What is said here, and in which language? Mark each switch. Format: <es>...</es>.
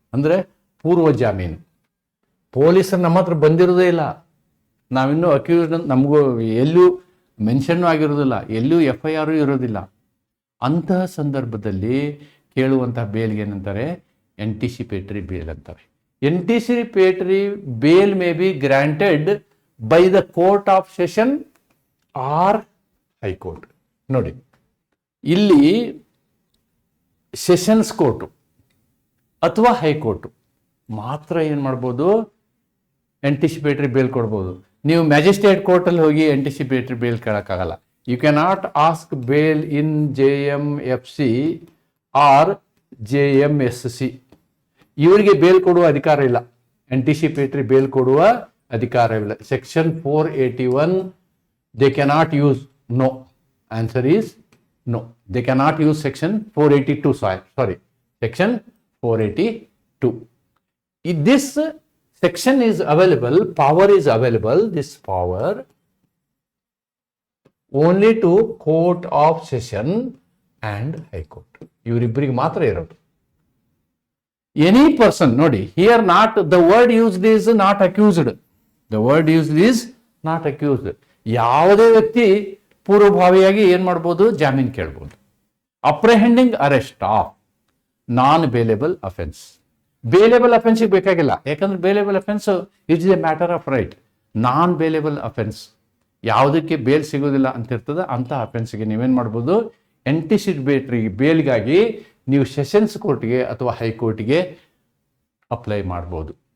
<kn>ಅಂದರೆ ಪೂರ್ವ ಜಾಮೀನು. ಪೊಲೀಸರು ನಮ್ಮ ಹತ್ರ ಬಂದಿರೋದೇ ಇಲ್ಲ, ನಾವಿನ್ನೂ ಅಕ್ಯೂಸ್ಡ್ ನಮಗೂ ಎಲ್ಲೂ ಮೆನ್ಷನ್ನು ಆಗಿರೋದಿಲ್ಲ, ಎಲ್ಲೂ FIR ಇರೋದಿಲ್ಲ. ಅಂತಹ ಸಂದರ್ಭದಲ್ಲಿ ಕೇಳುವಂಥ ಬೇಲ್ಗೆ ಏನಂತಾರೆ, ಆ್ಯಂಟಿಸಿಪೇಟರಿ ಬೇಲ್ ಅಂತಾರೆ.</kn> <en>Anticipatory bail may be granted by the court of session or high court.</en> <kn>ನೋಡಿ, ಇಲ್ಲಿ ಸೆಷನ್ಸ್ ಕೋರ್ಟು ಅಥವಾ ಹೈಕೋರ್ಟು ಮಾತ್ರ ಏನು ಮಾಡ್ಬೋದು, ಆಂಟಿಸಿಪೇಟರಿ ಬೇಲ್ ಕೊಡ್ಬೋದು. ನೀವು ಮ್ಯಾಜಿಸ್ಟ್ರೇಟ್ ಕೋರ್ಟಲ್ಲಿ ಹೋಗಿ anticipatory bale ಕೇಳೋಕ್ಕಾಗಲ್ಲ.</kn> <en>You can not ask bail in JMFC or JMSC.</en> <kn>ಇವರಿಗೆ ಬೇಲ್ ಕೊಡುವ ಅಧಿಕಾರ ಇಲ್ಲ, ಆಂಟಿಸಿಪೇಟರಿ ಬೇಲ್ ಕೊಡುವ ಅಧಿಕಾರವಿಲ್ಲ.</kn> <en>Section 481 they cannot use. No, answer is no. They cannot use section 482. Sorry, section 482. If this section is available, power is available, this power only to court of session and high court.</en> <kn>ಇವರಿಬ್ಬರಿಗೆ ಮಾತ್ರ ಇರೋದು.</kn> <en>Any person, ನೋಡಿ, here not the word used is not accused. The word used is not accused.</en> <kn>ಯಾವುದೇ ವ್ಯಕ್ತಿ ಪೂರ್ವಭಾವಿಯಾಗಿ ಏನ್ ಮಾಡ್ಬೋದು, ಜಾಮೀನು ಕೇಳ್ಬೋದು.</kn> <en>Apprehending arrest of non bailable offence. Bailable offence</en> <kn>ಬೇಕಾಗಿಲ್ಲ, ಯಾಕಂದ್ರೆ</kn> <en>Bailable offence it is a matter of right.</en> <kn>Non bailable offence, ಯಾವುದಕ್ಕೆ ಬೇಲ್ ಸಿಗೋದಿಲ್ಲ ಅಂತ ಇರ್ತದೆ ಅಂತ ಅಫೆನ್ಸ್ಗೆ ನೀವೇನ್ ಮಾಡ್ಬೋದು, ಆಂಟಿಸಿಪೇಟರಿ ಬೇಲ್ಗಾಗಿ ನೀವು ಸೆಷನ್ಸ್ ಕೋರ್ಟ್ಗೆ ಅಥವಾ ಹೈಕೋರ್ಟ್ಗೆ ಅಪ್ಲೈ ಮಾಡ್ಬೋದು.</kn>